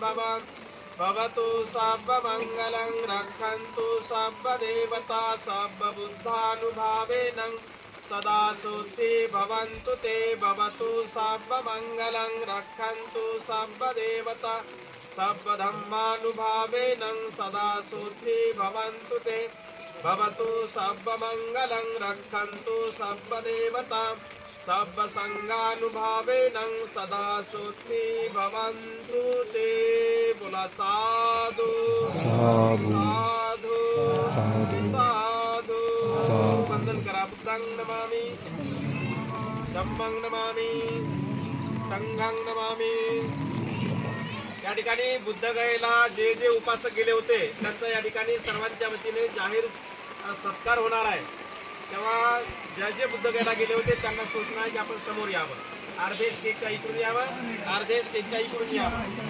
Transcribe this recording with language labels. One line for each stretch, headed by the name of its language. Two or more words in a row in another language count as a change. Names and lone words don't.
Pali: भवतु सर्वमङ्गलं रक्षन्तु सर्वदेवता सर्वबुद्धानुभावेन सदा शुद्धि भवन्तु ते भवतु सर्वमङ्गलं रक्षन्तु सर्वदेवता सर्वधर्मानुभावेन सदा शुद्धि भवन्तु ते भवतु सर्वमङ्गलं रक्षन्तु सर्वदेवता सर्वसंगानुभावेन सदा शुद्धि भवन्तु ते.
Marathi: बोला साधु साधु साधु साधु. वंदन करा.
Pali: बुद्धं नमामि, धम्मं नमामि, संघं नमामि.
Marathi: या ठिकाणी बुद्धगयेला जे जे उपासक गेले होते त्यांचा या ठिकाणी सर्वांच्या वतीने जाहीर सत्कार होणार आहे. तेव्हा जे बुद्धगयेला गेले होते त्यांना सूचना आहे की आपण समोर यावं. अर्धे स्टेजच्या इकडून यावं, अर्धे स्टेजच्या इकडून यावं.